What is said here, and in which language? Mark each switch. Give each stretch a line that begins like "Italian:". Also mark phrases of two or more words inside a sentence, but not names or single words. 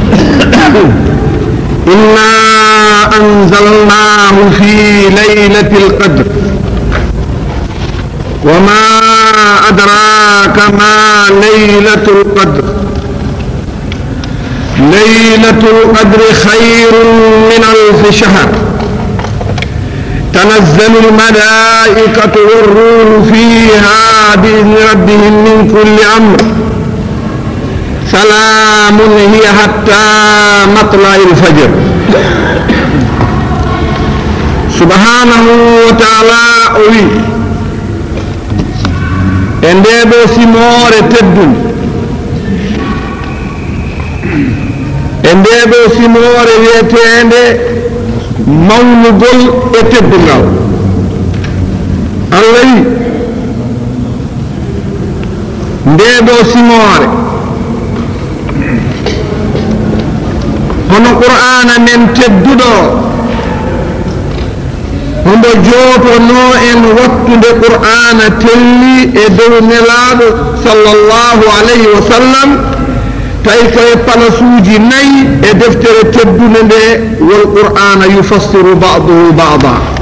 Arabic: إنا أنزلناه في ليلة القدر وما أدراك ما ليلة القدر ليلة القدر خير من 1000 شهر تنزل الملائكة والروح فيها بإذن ربهم من كل أمر سلام هي حتى مطلع الفجر سبحانه وتعالى
Fula: e ndeɗo simore teddum e ndeɗo simore wiyetende mawnugol e teddungal Allah wi ndeɗo simore hono qur'ana men tedduɗo hondo jootono en wattude qur'ana telli e dow nelaɗo
Arabic: صلى الله عليه وسلم
Fula: tawi koye palasuuji 4 e deftere teddude nde wol qur'ana
Arabic: يفسر بعضه بعضا